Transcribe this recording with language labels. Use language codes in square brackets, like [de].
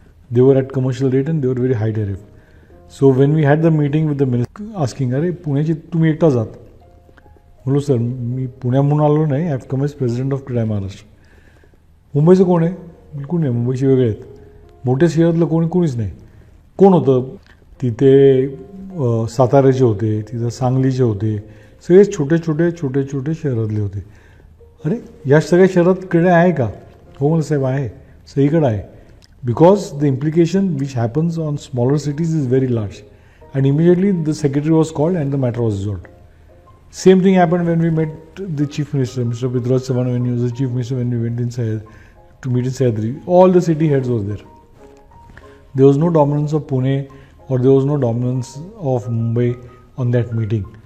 [en] They were at commercial rate and they were very high tariff. So when we had the meeting with the minister asking, [mr] अरे पुण्याची तुम्ही एकटाच आहात? बोलो sir मी पुण्याहून आलो नाही, [en] I have come as president of Krida Maharashtra. [mr] मुंबईचं कोण आहे? बिलकुल नाही, मुंबईचे वेगळे आहेत. मोठ्या शहरातलं कोणीच नाही. कोण होतं तिथे? साताऱ्याचे होते, तिथं सांगलीचे होते, सगळे छोटे छोटे शहरातले होते. अरे या सगळ्या शहरात क्रीडा आहे का? हो मला साहेब आहे, सगळीकडे आहे. [en] Because the implication which happens on smaller cities is very large, and immediately the secretary was called and the matter was resolved. Same thing happened when we met the chief minister, Mr. Prithviraj Chavan, when he was the chief minister, when we went in to meet in Sahyadri. All the city heads were there. There was no dominance of Pune or there was no dominance of Mumbai on that meeting.